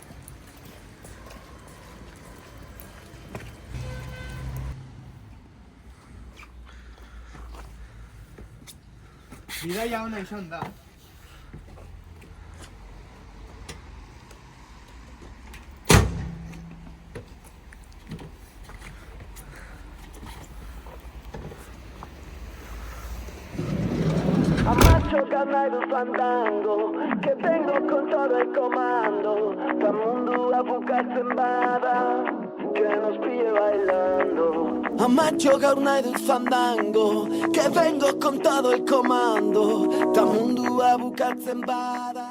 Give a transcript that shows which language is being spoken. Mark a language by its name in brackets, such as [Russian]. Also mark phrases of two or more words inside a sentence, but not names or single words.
[Basque] Bidaia ona izan da. [Spanish] Amacho ganado fandango, que vengo con todo el comando, [Basque] ta mundo a bukatzen bada, [Spanish] que nos pille bailando. Amacho ganado fandango, que vengo con todo el comando, [Basque] ta mundo a bukatzen bada.